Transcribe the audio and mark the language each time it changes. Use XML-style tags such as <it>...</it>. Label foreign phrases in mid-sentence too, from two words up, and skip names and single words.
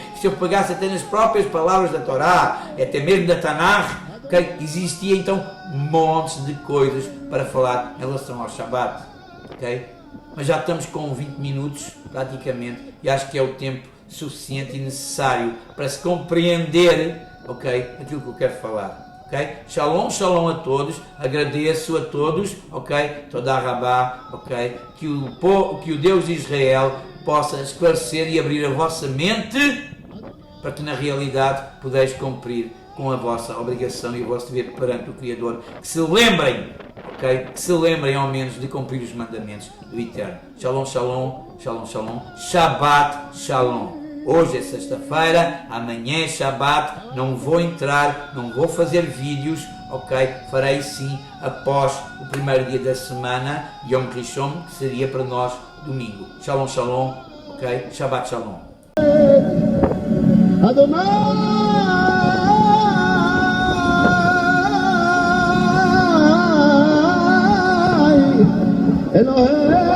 <pt>Se eu pegasse até nas próprias palavras da Torá, até mesmo da Tanakh, okay, existia então montes de coisas para falar em relação ao Shabat. Okay? Mas já estamos com 20 minutos praticamente, e acho que é o tempo suficiente e necessário para se compreender, okay, aquilo que eu quero falar. Okay?</pt> <he>שלום, שלום</he> <pt>a todos, agradeço a todos, ok?</pt> <he>תודה רבה, ok?</he> <pt>Que o Deus de Israel possa esclarecer e abrir a vossa mente para que na realidade podeis cumprir com a vossa obrigação e o vosso dever perante o Criador. Que se lembrem, ok? Que se lembrem ao menos de cumprir os mandamentos do Eterno.</pt> <he>שלום, שלום, שלום, שלום, שבת, שלום.</he> <pt>Hoje é sexta-feira, amanhã é Shabbat, não vou entrar, não vou fazer vídeos, ok? Farei sim após o primeiro dia da semana,</pt> <he>יום ראשון,</he> <pt>que seria para nós domingo.</pt> <he>שלום, שלום, ok? שבת, שלום. אדוני אלוהים</he>